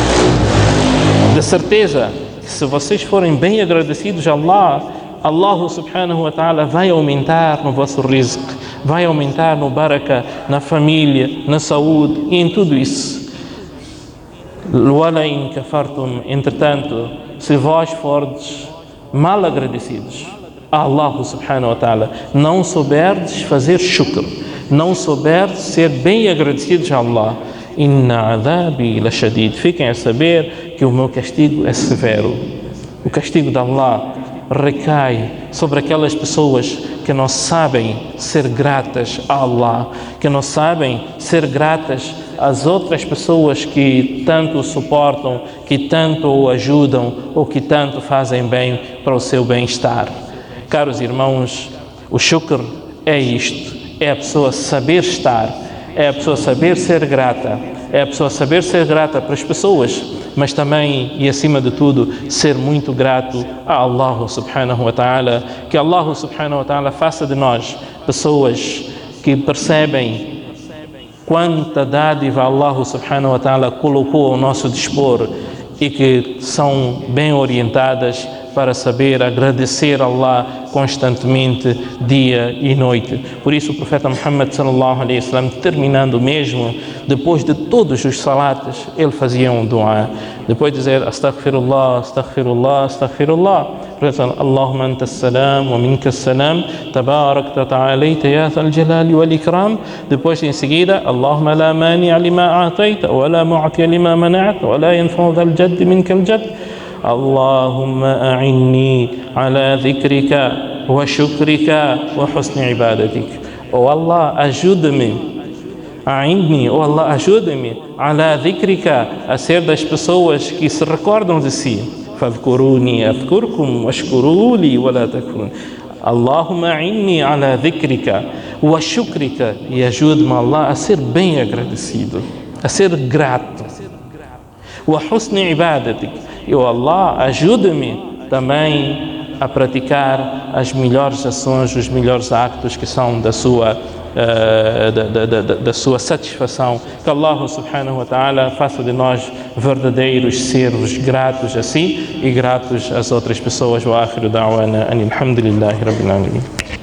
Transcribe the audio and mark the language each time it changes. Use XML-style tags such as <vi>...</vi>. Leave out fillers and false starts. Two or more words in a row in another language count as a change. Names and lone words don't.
<pt>De certeza que se vocês forem bem agradecidos a Allah,</pt> <ar>الله سبحانه وتعالى</ar> <pt>vai aumentar no vosso rizq, vai aumentar no baraka, na família, na saúde e em tudo isso.</pt> <ar>وَلَئِنْ كَفَرْتُمْ,</ar> <pt>entretanto, se vós fordes mal agradecidos a</pt> <ar>الله سبحانه وتعالى,</ar> <pt>não souberdes fazer shukr, não souberdes ser bem agradecidos a Allah,</pt> <ar>إن عذابي لشديد,</ar> <pt>fiquem a saber que o meu castigo é severo. O castigo de Allah recai sobre aquelas pessoas que não sabem ser gratas a Allah, que não sabem ser gratas às outras pessoas que tanto o suportam, que tanto o ajudam ou que tanto fazem bem para o seu bem-estar. Caros irmãos, o shukr é isto, é a pessoa saber estar, é a pessoa saber ser grata, é a pessoa saber ser grata para as pessoas, mas também e acima de tudo ser muito grato a</pt> <ar>الله سبحانه وتعالى.</ar> <pt>Que</pt> <ar>الله سبحانه وتعالى</ar> <pt>faça de nós pessoas que percebem quanta dádiva</pt> <ar>الله سبحانه وتعالى</ar> <pt>colocou ao nosso dispor e que são bem orientadas para saber agradecer a Allah constantemente, dia e noite. Por isso o profeta Muhammad</pt> <ar>صلى الله عليه وسلم,</ar> <pt>terminando mesmo, depois de todos os salates, ele fazia um dua. Depois de dizer</pt> <ar>أستغفر الله، أستغفر الله، أستغفر الله، اللهم أنت السلام ومنك السلام، تباركت تعاليت يا ذا الجلال والإكرام.</ar> <pt>Depois em seguida,</pt> <ar>اللهم لا مانع لما أعطيت ولا معطي لما منعت ولا ينفع ذا الجد منك الجد. اللهم أعني على ذكرك وشكرك وحسن عبادتك.</ar> <pt>Oh Allah, ajuda-me, أعني, oh Allah, ajuda-me,</pt> <ar>على ذكرك,</ar> <pt>a ser das pessoas que se recordam de si.</pt> <ar>فاذكروني أذكركم واشكروا لي ولا تكفرون. اللهم أعني على ذكرك وشكرك,</ar> <pt>e ajude-me, Allah, a ser bem agradecido, a ser grato.</pt> <ar>وحسن عبادتك,</ar> <pt>e oh Allah, ajuda-me também a praticar as melhores ações, os melhores actos que são da sua satisfação. Que</pt> <ar>الله سبحانه وتعالى</ar> <pt>faça de nós verdadeiros servos gratos a si e gratos às outras pessoas.</pt> <ar>وآخر دعوانا أن الحمد لله رب العالمين.</ar>